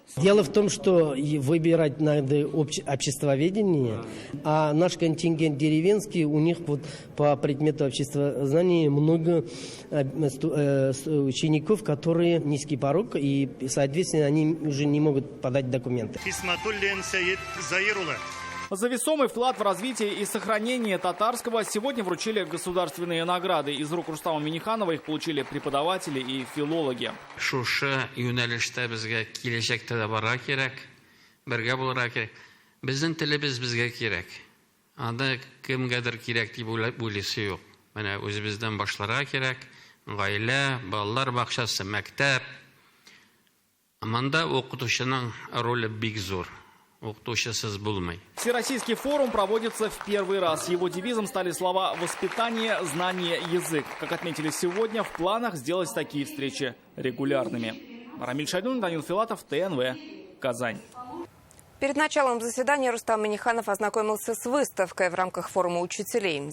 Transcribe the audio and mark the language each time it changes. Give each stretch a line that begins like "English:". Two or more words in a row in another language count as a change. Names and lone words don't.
Russian: Дело в том, что выбирать надо обществоведение, а наш контингент деревенский, у них вот по предмету обществознания много учеников, которые низкий порог, и, соответственно, они уже не могут подать документы. За весомый вклад в развитие и сохранение татарского сегодня вручили государственные награды. Из рук Рустама Минниханова их получили преподаватели и филологи.
Tatar: Безнең телебез безгә кирәк. Анда кемгәдер кирәк дип уйлыйсы юк. Менә үзебездән башларга кирәк. Гаилә, балалар бакчасы, мәктәп. Мында укытучының роле бик зур. Укытучысыз булмый.
Russian: Всероссийский форум проводится в первый раз. Его девизом стали слова «воспитание, знание, язык». Как отметили сегодня, в планах сделать такие встречи регулярными. Рамиль Шайдун, Данил Филатов, ТНВ, Казань. Перед началом заседания Рустам Минниханов ознакомился с выставкой в рамках форума учителей.